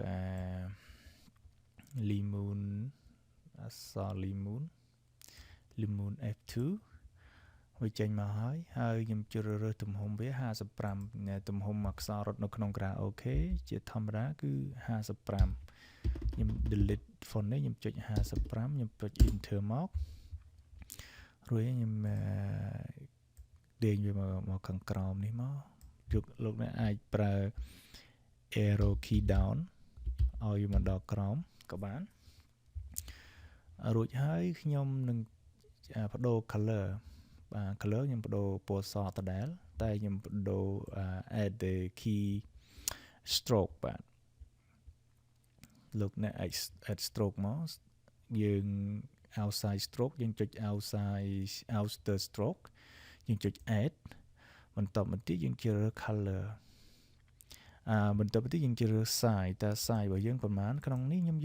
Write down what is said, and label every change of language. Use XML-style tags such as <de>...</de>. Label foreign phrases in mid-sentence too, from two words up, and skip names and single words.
<km>Lemon អក្សរ Lemon F2 វាចេញមកហើយខ្ញុំជ្រើសរើសទំហំវា55ទំហំអក្សររត់នៅក្នុងក្រៅ អូខេជាធម្មតាគឺ55ខ្ញុំ</km> <en>delete font</en> <km>នេះខ្ញុំចុច55ខ្ញុំចុច enter មករួចខ្ញុំទាញវាមកខាងក្រោមនេះមកលោកអ្នកអាចប្រើ</km> <en>arrow key down</en> <km>ឲ្យវាមកដល់ក្រោមក៏បានរួចហើយខ្ញុំនឹងបដូរ color បាទ color ខ្ញុំបដូរពណ៌សដដែលតែខ្ញុំបដូរ</km> <en>add the key stroke</en> <km>បាទ លោកអ្នក</km> <en>add stroke</en> <km>មកយើង</km> <en>outside stroke</en> <km>យើងចុច</km> <en>outer stroke</en> <km>យើងចុច add បន្តមកទៀតយើងជ្រើសរើស color បន្តមកទៀតយើងជ្រើសរើស size តើ size របស់យើងប្រហែលក្នុងនេះខ្ញុំ</km>